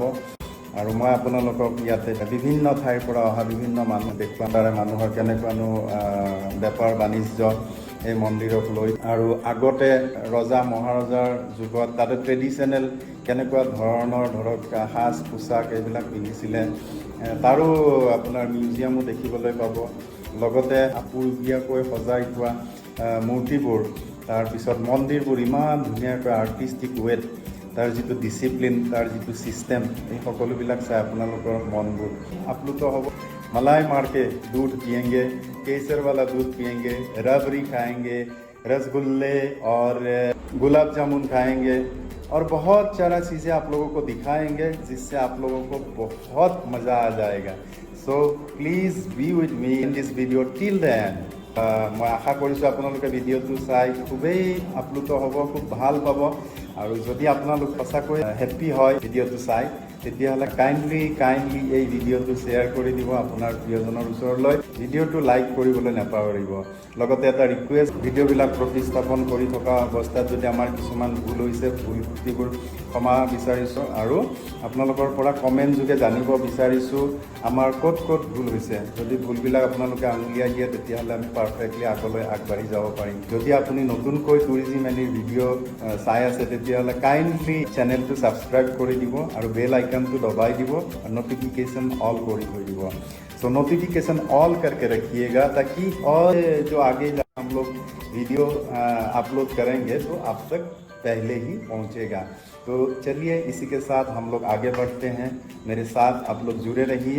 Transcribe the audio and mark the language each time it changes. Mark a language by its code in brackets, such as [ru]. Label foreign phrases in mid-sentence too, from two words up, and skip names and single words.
[as] আৰু মই আপোনালোকক ইয়াতে বিভিন্ন ঠাইৰ পৰা অহা বিভিন্ন মানুহ দেখুৱাম, তাৰে মানুহৰ কেনেকুৱানো বেপাৰ বাণিজ্য এই মন্দিৰক লৈ, আৰু আগতে ৰজা মহাৰজাৰ যুগত তাতে ট্ৰেডিশ্যনেল কেনেকুৱা ধৰণৰ ধৰক সাজ পোছাক এইবিলাক পিন্ধিছিলে, তাৰো আপোনাৰ মিউজিয়ামো দেখিবলৈ পাব। লগতে আপুৰুগীয়াকৈ সজাই থোৱা মূৰ্তিবোৰ, তাৰপিছত মন্দিৰবোৰ ইমান ধুনীয়াকৈ [en] artistic way, [as] তাৰ যিটো ডিচিপ্লিন, তাৰ যিটো ছিষ্টেম, এই সকলোবিলাক চাই আপোনালোকৰ মনবোৰ আপ্লুত হ'ব। [hi] मलाई मार के दूध पियेंगे, केसर वाला दूध पियेंगे, रबड़ी खाएंगे, रसगुल्ले और गुलाब जामुन खाएंगे और बहुत सारा चीज़ें आप लोगों को दिखाएंगे, जिससे आप लोगों को बहुत मज़ा आ जाएगा। [en] so please be with me in this video till the end. [hi] मैं आशा [as] কৰিছোঁ আপোনালোকে ভিডিঅ'টো চাই খুবেই আপ্লুত হ'ব, খুব ভাল পাব। আৰু যদি আপোনালোক সঁচাকৈ হেপ্পী হয় ভিডিঅ'টো চাই, তেতিয়াহ'লে কাইণ্ডলি এই ভিডিঅ'টো শ্বেয়াৰ কৰি দিব আপোনাৰ প্ৰিয়জনৰ ওচৰলৈ। ভিডিঅ'টো লাইক কৰিবলৈ নাপাহৰিব। লগতে এটা ৰিকুৱেষ্ট, ভিডিঅ'বিলাক প্ৰতিস্থাপন কৰি থকা অৱস্থাত যদি আমাৰ কিছুমান ভুল হৈছে, ভুল ত্ৰুটিবোৰ ক্ষমা বিচাৰিছোঁ। আৰু আপোনালোকৰ পৰা কমেণ্ট যোগে জানিব বিচাৰিছোঁ আমাৰ ক'ত ভুল হৈছে। যদি ভুলবিলাক আপোনালোকে আঙুলিয়াই দিয়ে, তেতিয়াহ'লে আমি পাৰফেক্টলি আগলৈ আগবাঢ়ি যাব পাৰিম। যদি আপুনি নতুনকৈ টুৰিজিম এনিৰ ভিডিঅ' চাই আছে, তেতিয়াহ'লে কাইণ্ডলি চেনেলটো ছাবস্ক্ৰাইব কৰি দিব আৰু বেল [hi] आइकन को दबाई [as] দিব [hi] और नोटिफिकेशन ऑल कर [as] দিব। [hi] सो [en] notification all [hi] करके रखिएगा, ताकि और जो आगे हम लोग वीडियो अपलोड करेंगे तो आप तक पहले ही पहुंचेगा। तो चलिए इसी के साथ हम लोग आगे बढ़ते हैं, मेरे साथ आप लोग जुड़े रहिए।